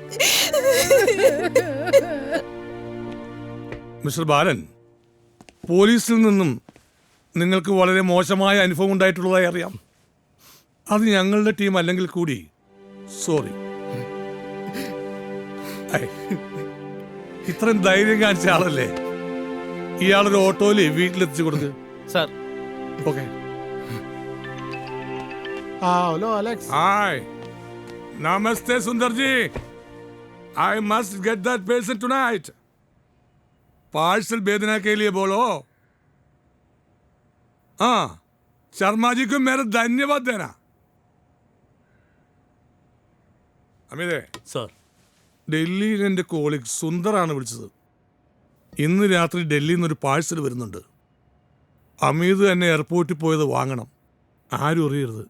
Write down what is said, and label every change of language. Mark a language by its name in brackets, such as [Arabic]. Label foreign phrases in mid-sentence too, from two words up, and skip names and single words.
[Malayalam] മിസ്റ്റർ ബാലൻ, പോലീസിൽ നിന്നും നിങ്ങൾക്ക് വളരെ മോശമായ അനുഭവം ഉണ്ടായിട്ടുള്ളതായി അറിയാം. അത് ഞങ്ങളുടെ ടീം അല്ലെങ്കിൽ കൂടി സോറി. ഇത്രയും ധൈര്യം കാണിച്ച ആളല്ലേ, ഇയാളൊരു ഓട്ടോയില് വീട്ടിലെത്തിച്ചു കൊടുക്ക്. സാർ. ഓക്കെ. [Hindi] हेलो एलेक्स. हाय, नमस्ते सुंदर जी. [English] I must get that patient tonight. [Hindi] पार्सल भेजना के लिए बोलो. हाँ, शर्मा जी को मेरा धन्यवाद देना. [Malayalam] അമിതേ സാർ, ഡൽഹിയിൽ എൻ്റെ കോളീഗ് സുന്ദറാണ് വിളിച്ചത്. ഇന്ന് രാത്രി ഡൽഹിയിൽ നിന്നൊരു പാഴ്സൽ വരുന്നുണ്ട്. അമീത് എന്നെ എയർപോർട്ടിൽ പോയത് വാങ്ങണം, ആരും അറിയരുത്.